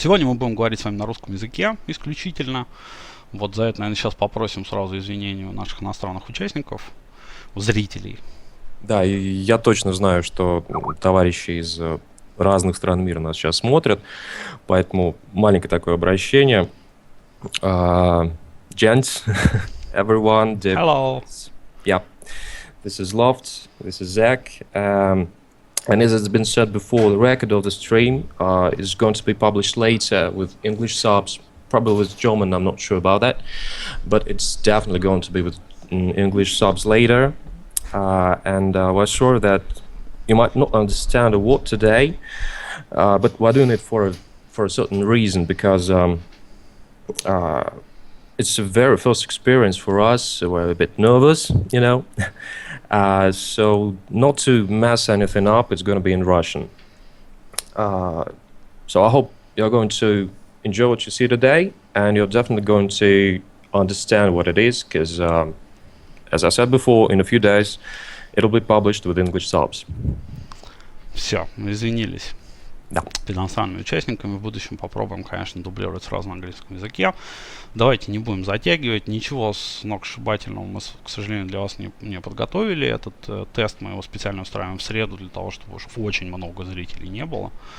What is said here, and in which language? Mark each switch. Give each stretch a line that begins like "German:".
Russian: Сегодня мы будем говорить с вами на русском языке исключительно. Вот за это, наверное, сейчас попросим сразу извинения у наших иностранных участников, у зрителей. Да, и я точно знаю, что товарищи из разных стран мира нас сейчас смотрят, поэтому маленькое такое обращение.
English: Gents, everyone. Hello. Yeah, this is Loft, this is Zach. And as it's been said before, the record of the stream is going to be published later with English subs, probably with German, I'm not sure about that, but it's definitely going to be with English subs later. And we're sure that you might not understand a word today, but we're doing it for a certain reason, because it's the very first experience for us, so we're a bit nervous, so not to mess anything up, it's going to be in Russian. So I hope you're going to enjoy what you see today, and you're definitely going to understand what it is, because as I said before, in a few days it'll be published with English subs.
Russian: Все, мы извинились. Да. Перед иностранными участниками. В будущем попробуем, конечно, дублировать сразу на английском языке. Давайте не будем затягивать. Ничего сногсшибательного мы, к сожалению, для вас не подготовили. Этот тест мы его специально устраиваем в среду для того, чтобы уж очень много зрителей не было.